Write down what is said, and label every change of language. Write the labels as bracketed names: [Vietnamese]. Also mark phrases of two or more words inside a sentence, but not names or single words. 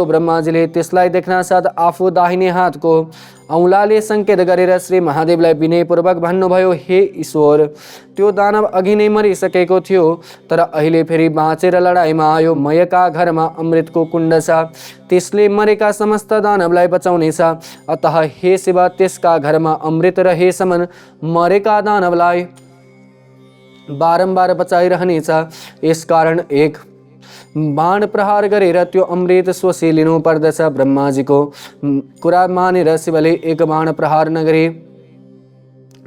[Nepali] ब्रह्माजीले त्यसलाई देख्न साथ आफू दाहिने हातको औँलाले सङ्केत गरेर श्री महादेवलाई विनयपूर्वक भन्नुभयो, हे ईश्वर, त्यो दानव अघि नै मरिसकेको थियो, तर अहिले फेरि बाँचेर लडाइँमा आयो। मयका घरमा अमृतको कुण्ड छ, त्यसले मरेका समस्त दानवलाई बचाउनेछ। अतः हे शिव, त्यसका घरमा अमृत रहेसम्म मरेका दानवलाई बारम्बार बचाइरहनेछ। यसकारण एक बाण प्रहार गरेर त्यो अमृत सोसी लिनु पर्दछ। ब्रह्माजीको कुरा मानेर शिवले एक बाण प्रहार नगरे।